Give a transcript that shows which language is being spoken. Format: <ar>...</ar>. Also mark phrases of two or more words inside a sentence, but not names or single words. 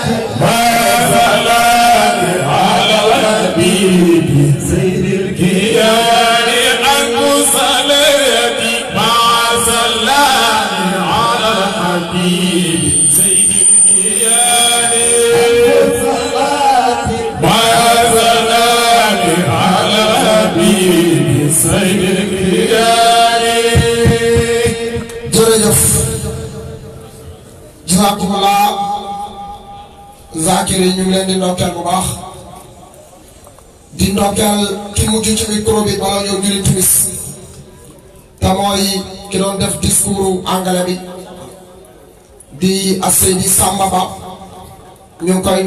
<ar>مع السلام على الحبيب سيد الكيان أنت صلاتي مع السلام على الحبيب سيد الكيان صلاة مع السلام على الحبيب سيد الكيان</ar> <wo>jërëjëf jazakumullah zakir yi ñu ngi leen di ndokkeel bu baax di ndokkeel ki mujj ci micro bi bala ñoo julli timis te mooy ki doon def</wo> <fr>discours anglais</fr> <wo>bi di Seydi Samba Ba ñu ngi koy</wo>